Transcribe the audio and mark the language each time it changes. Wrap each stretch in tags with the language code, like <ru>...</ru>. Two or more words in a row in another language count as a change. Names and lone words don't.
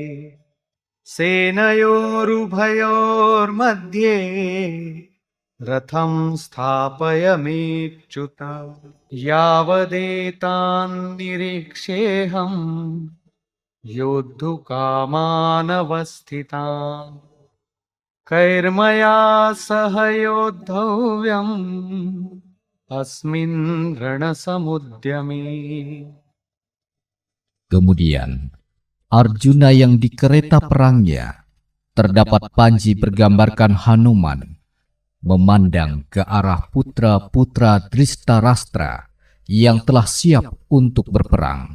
<sa>सेनयोरुभयोर्मध्ये रथं स्थापयमेच्युत यावदेतान् निरीक्षेऽहं योद्धुकामानवस्थितान् कैर्मया सह योद्धव्यम् अस्मिन् रणसमुद्यमे.</sa> <id>Kemudian Arjuna yang di kereta perangnya terdapat panji bergambarkan Hanuman memandang ke arah putra-putra Dristarastra yang telah siap untuk berperang.</id>